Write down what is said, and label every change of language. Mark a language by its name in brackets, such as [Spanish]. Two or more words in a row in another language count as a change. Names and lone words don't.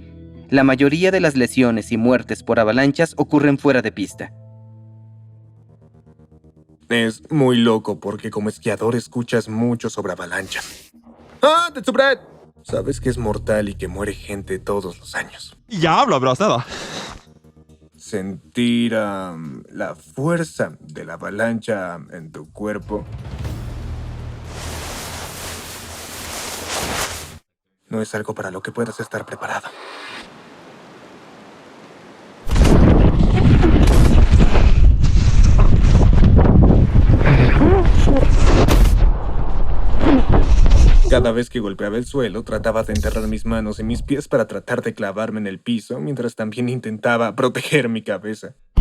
[Spanish] La mayoría de las lesiones y muertes por avalanchas ocurren fuera de pista. Es muy loco porque como esquiador escuchas mucho sobre avalanchas. ¡Ah, Tetsubrad! Sabes que es mortal y que muere gente todos los años. [Swedish] Jävla bra städa. [Spanish] Sentir la fuerza de la avalancha en tu cuerpo no es algo para lo que puedas estar preparado. Cada vez que golpeaba el suelo, trataba de enterrar mis manos en mis pies para tratar de clavarme en el piso, mientras también intentaba proteger mi cabeza.